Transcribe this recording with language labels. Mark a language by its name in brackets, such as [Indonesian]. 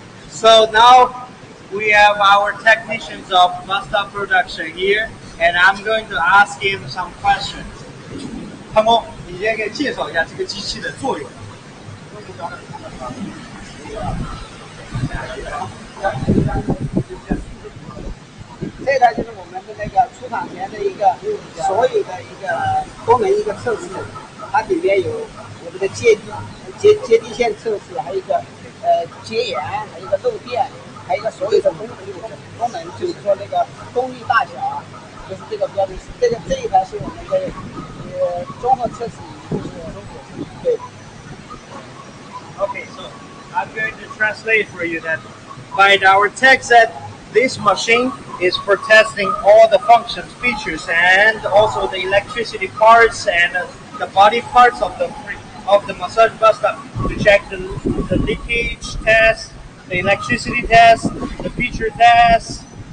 [English] So now we have our technicians of bathtub production here, and I'm going to ask him some questions. [Chinese] 汤姆，你先给介绍一下这个机器的作用。这台就是我们的那个出厂前的一个所有的一个功能一个测试，它里面有我们的接地线测试，还有一个接盐，还有一个漏电，还有一个所有的功能，就是说那个功率大小啊，就是这个标准。这一台是我们的综合测试，就是对。 [English] Okay, so I'm going to translate for you that by our tech said this machine is for testing all the functions, features, and also the electricity parts and the body parts of the massage bathtub to check the leakage test, the electricity test, the feature test,